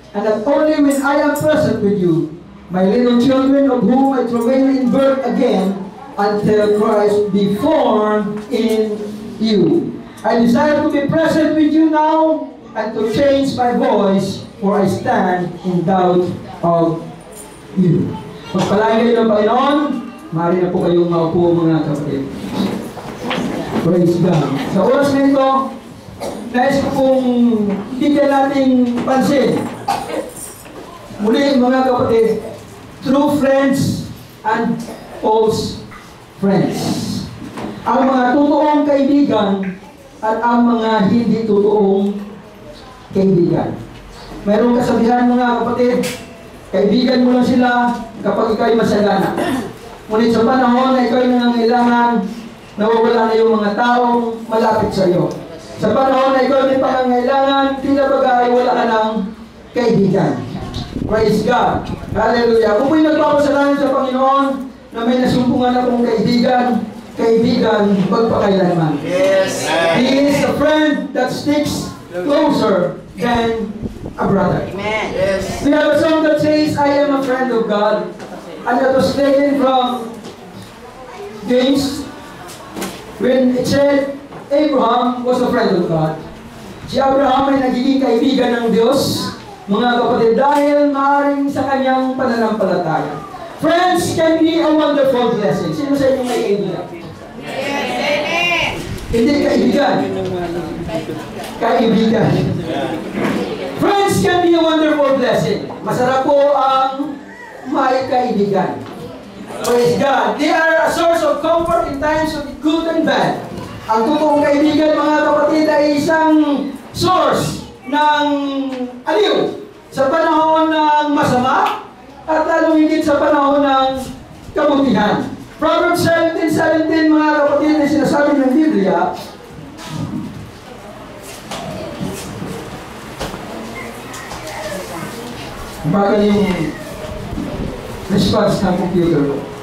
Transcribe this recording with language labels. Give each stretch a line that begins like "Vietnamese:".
English: And not only when I am present with you, my little children, of whom I travail in birth again, until Christ be formed in you. I desire to be present with you now, and to change my voice, for I stand in doubt of you.
Filipino: Pagpalain kayo ng Panginoon, maaari na po kayong maupo, mga kapatid. Praise God. Sa oras na ito, nais ko pong bigyan nating pansin. Muli, mga kapatid,
English: true friends and false friends.
Filipino: Ang mga totoong kaibigan at ang mga hindi totoong kaibigan. Mayroong kasabihan, mga kapatid, kaibigan mo lang sila kapag ikaw ay masagana. Ngunit sa panahon na ikaw ay nangangailangan, nawawala na yung mga taong malapit sa iyo. Sa panahon na ikaw ay may pangangailangan, tila baga ay wala ka ng kaibigan. Praise God. Hallelujah. Kung mo'y nagpapasalanan sa Panginoon na may nasumpungan akong kaibigan, magpakailanman.
English: Yes. He is a friend that sticks closer than a brother. Amen. Yes. We have a song that says, I am a friend of God. And that was taken from James, when it said, Abraham was a friend of God.
Filipino: Si Abraham ay nagiging kaibigan ng Diyos, mga kapatid, dahil maaaring sa kanyang pananampalataya.
English: Friends can be a wonderful blessing.
Filipino: Sino sa inyo may kaibigan?
English: Yes, amen.
Filipino: Hindi kaibigan. Kaibigan.
English: Friends can be a wonderful blessing.
Filipino: Masarap po ang may kaibigan.
English: Praise God. They are a source of comfort in times of good and bad.
Filipino: Ang totoong kaibigan, mga kapatid, ay isang source ng aliw sa panahon ng masama at lalong higit sa panahon ng kabutihan. Proverbs 17:17, mga kapatid, na sinasabi ng Biblia, baga yung response ng computer ko.